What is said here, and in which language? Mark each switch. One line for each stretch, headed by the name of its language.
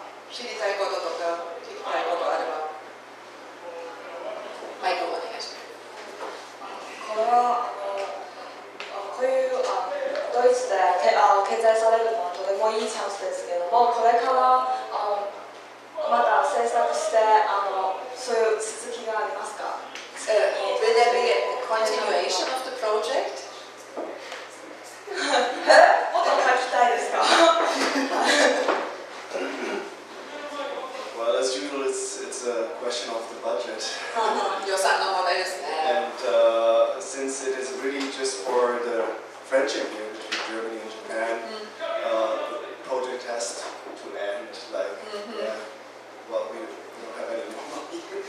Japanese: 知りたいこととか聞きたいことあればマイクをお願いします。これはこういうドイツで掲載されるのはとてもいいチャンスですけれども、これからまた制作してそういう続きがありますか？
English: Will there be a continuation of the project?
Japanese: もっと書きたいですか？
English: Well, as usual, it's a question of the budget.
Japanese: 予算の問題ですね。
English: And since it is really just for the friendship here between Germany and Japan, the project has to end. Like, well, we don't have any more money.